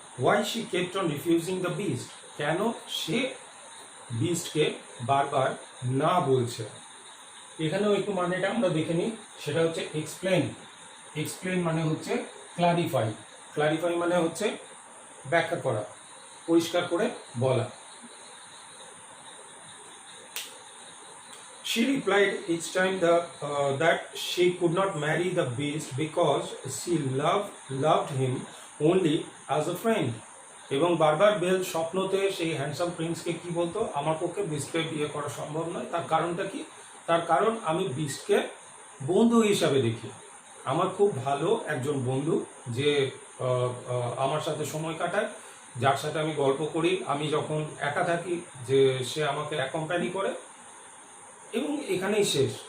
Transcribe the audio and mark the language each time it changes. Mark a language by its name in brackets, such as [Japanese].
[English] why she kept on refusing the beast, [Bangla] কেন সে বিস্টকে বারবার না বলছে। এখানেও একটু মানেটা আমরা দেখে নিই। সেটা হচ্ছে এক্সপ্লেন। এক্সপ্লেন মানে হচ্ছে ক্লারিফাই। ক্লারিফাই মানে হচ্ছে ব্যাখ্যা করা, পরিষ্কার করে বলা। [English] She replied each time that she could not marry the beast because she loved him only as a friend. [Bangla] এবং বারবার বেল স্বপ্নতে সেই হ্যান্ডসাম প্রিন্সকে কি বলতো? আমার পক্ষে বিস্টকে বিয়ে করা সম্ভব নয়। তার কারণটা কি? তার কারণ আমি বিস্টকে বন্ধু হিসাবে দেখি। আমার খুব ভালো একজন বন্ধু, যে আমার সাথে সময় কাটায়, যার সাথে আমি গল্প করি, আমি যখন একা থাকি যে সে আমাকে অ্যাকম্প্যানি করে, এবং এখানেই শেষ।